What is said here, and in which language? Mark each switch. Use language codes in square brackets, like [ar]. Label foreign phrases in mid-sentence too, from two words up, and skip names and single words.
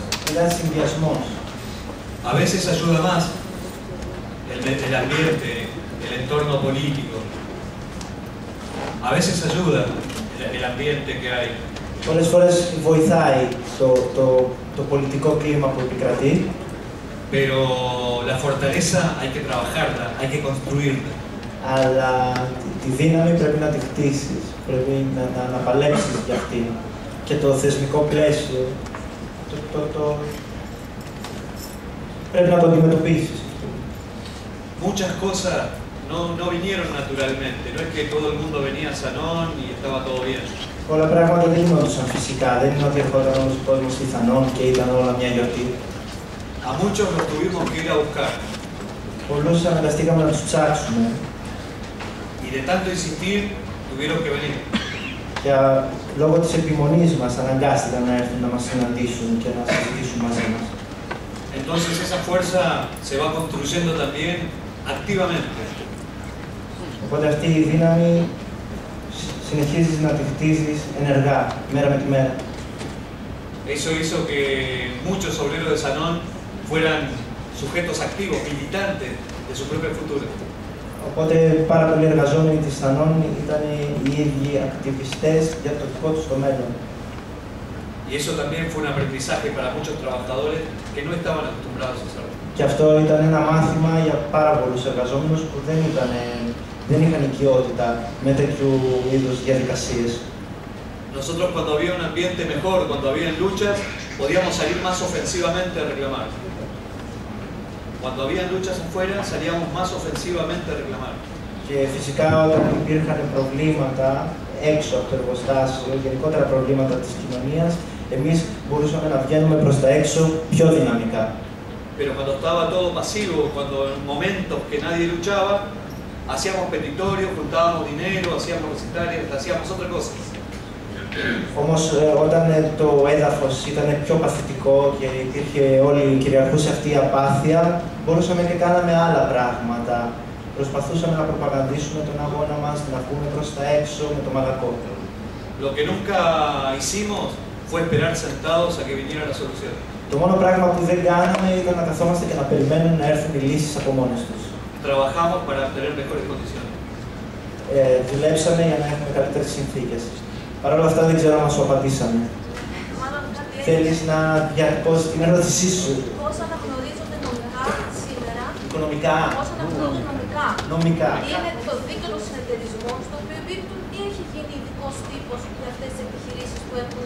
[el] Ήταν συνδυασμός. [es] A veces ayuda más el ambiente, el entorno político. A veces ayuda el ambiente que hay, [el] Πολλές φορές βοηθάει το πολιτικό κλίμα που επικρατεί. [es] Pero la fortaleza hay que trabajarla, hay que construirla. [el] Αλλά τη δύναμη πρέπει να τη χτίσεις, πρέπει να παλέψεις για αυτήν. Και το θεσμικό πλαίσιο πρέπει να το αντιμετωπίσεις. [es] Muchas cosas no vinieron naturalmente, no es que todo el mundo venía a Sanón y estaba todo bien. [el] Πολλά πράγματα δεν γινόντουσαν φυσικά, δεν είναι ότι ερχόταν όλος ο κόσμος στη Θανόν και ήταν όλα μια γιορτή. [es] A muchos los tuvimos que ir a buscar. [el] Πολλούς αναγκαστήκαμε να τους ψάξουμε. [es] Y de tanto insistir, tuvieron que venir. [el] Και λόγω της επιμονής μας αναγκάστηκαν να έρθουν να μας συναντήσουν και να συζητήσουν μαζί μας. [es] Entonces esa fuerza se va construyendo también activamente. [el] Οπότε αυτή η δύναμη συνεχίζεις να τη χτίζεις ενεργά, μέρα με τη μέρα. [es] Eso hizo que muchos obreros de Sanón fueran sujetos activos, militantes de su propio futuro. [el] Οπότε πάρα πολλοί εργαζόμενοι της Θανόν ήταν οι ίδιοι ακτιβιστές για το δικό τους το μέλλον. [es] Y eso también fue un aprendizaje para muchos trabajadores que no estaban acostumbrados a hacerlo. [el] Και αυτό ήταν ένα μάθημα για πάρα πολλούς εργαζόμενους που δεν είχαν οικειότητα με τέτοιου είδους διαδικασίες. [es] Nosotros cuando había un ambiente mejor, cuando había luchas, podíamos salir más ofensivamente a reclamar. Cuando había luchas afuera, salíamos más ofensivamente a reclamar. [el] Και φυσικά όταν υπήρχαν προβλήματα έξω από το εργοστάσιο, γενικότερα προβλήματα της κοινωνίας, εμείς μπορούσαμε να βγαίνουμε προς τα έξω πιο δυναμικά. [es] Pero cuando estaba todo pasivo, cuando en momentos que nadie luchaba, hacíamos petitorios, juntábamos dinero, hacíamos recitales, hacíamos otra cosa. [el] Όμως όταν το έδαφος ήταν πιο παθητικό και κυριαρχούσε αυτή η απάθεια, μπορούσαμε και κάναμε άλλα πράγματα. Προσπαθούσαμε να προπαγανδίσουμε τον αγώνα μας, να βγούμε προς τα έξω με το μαλακό. [es] Lo que nunca hicimos fue esperar sentados a que viniera la solución. [el] Το μόνο πράγμα που δεν κάναμε ήταν να καθόμαστε και να περιμένουμε να έρθουν οι λύσεις από μόνες τους. [es] Trabajamos para obtener mejores condiciones. [el] Δουλέψαμε για να έχουμε καλύτερες συνθήκες. Παρ' όλα αυτά δεν ξέρω αν σου απαντήσαμε. Θέλεις να διατυπώσεις την ερώτησή σου? Πώς αναγνωρίζονται νομικά σήμερα? Οικονομικά. Πώς αναγνωρίζονται νομικά? Νομικά. Είναι το δίκαιο των συνεταιρισμών στο οποίο εμπίπτουν ή έχει γίνει ειδικός τύπος για αυτές τις επιχειρήσεις που έχουν.